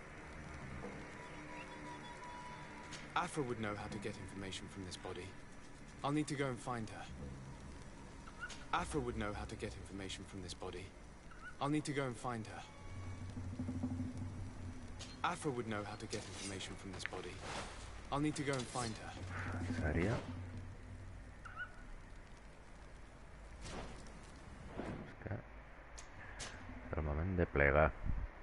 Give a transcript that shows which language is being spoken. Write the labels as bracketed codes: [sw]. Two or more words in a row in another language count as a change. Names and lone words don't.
[en] Afra would know how to get information from this body. I'll need to go and find her. Afra would know how to get information from this body. I'll need to go and find her. Afra would know how to get information from this body. I'll need to go and find her. [ca] Seria. És que... És el moment de plegar.